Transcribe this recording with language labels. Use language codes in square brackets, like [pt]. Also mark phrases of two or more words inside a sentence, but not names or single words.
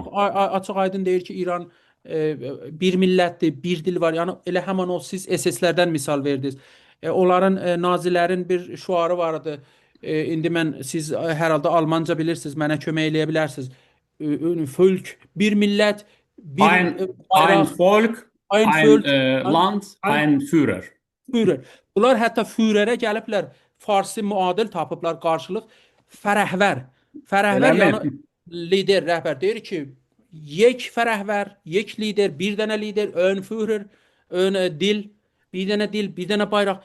[az] çox açıq-aydın deyir ki, İran bir millətdir, bir dil var. Yəni elə həmin o siz SS-lərdən misal verdiniz. Onların nazilərin bir şüarı vardı. İndi mən siz hər halda Almanca bilirsiniz, mənə kömək eləyə bilərsiniz. Fölk, bir millət, bir [de] Ein [az] bayraq, [de] Volk, ein ein Fölk, Land, ein ein Führer. Führer. [az] Bunlar hətta Führerə gəliblər, Farsi müadil tapıblar qarşılıq. Fərəhvər. Fərəhvər Eləmi? yəni lider, rəhbər deyir ki, [fa] یک فرهور, یک لیدر, [az] bir dənə lider, ön Führer, ön dil, bir dənə dil, bir dənə bayraq.